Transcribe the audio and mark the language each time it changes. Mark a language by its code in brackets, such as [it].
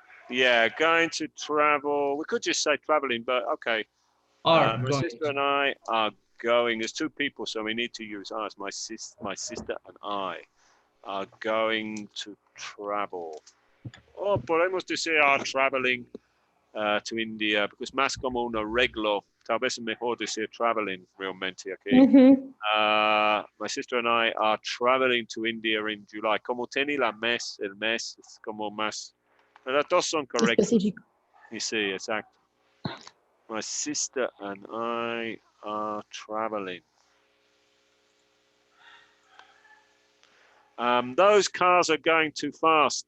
[en] yeah, going to travel. We could just say traveling, but okay. Are My going sister and I are going. There's two people, so we need to use us. My sister and I are going to travel. [es] O podemos decir [en] are traveling to India, because [es] más como un arreglo tal vez es mejor decir traveling realmente aquí. Ujú. [en] My sister and I are traveling to India in July. [es] Como tiene el mes es como más. Las dos son correctos. Específico. Y sí, exacto. [en] My sister and I are traveling. Those cars are going too fast.